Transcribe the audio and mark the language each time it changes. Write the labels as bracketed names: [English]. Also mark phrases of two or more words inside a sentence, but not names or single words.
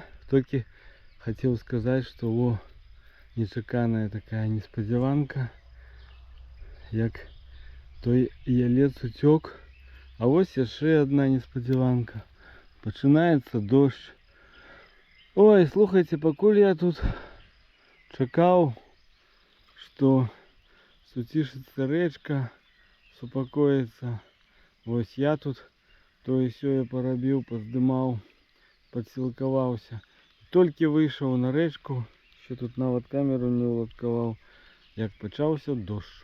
[Belarusian] Толькі хацеў сказаць, што о, нечаканая такая неспадзяванка, як той ялец уцёк. А вось яшчэ одна неспадзяванка. Пачынаецца дождь. Ой, слухайце, пакуль я тут чакаў, [Ukrainian] що тішиться речка, супокоїться. Ось я тут то і сьо я поробив, поздимав, підсілкувався. Тільки вийшов на речку, ще тут навіть камеру не уладкував, як почався дощ.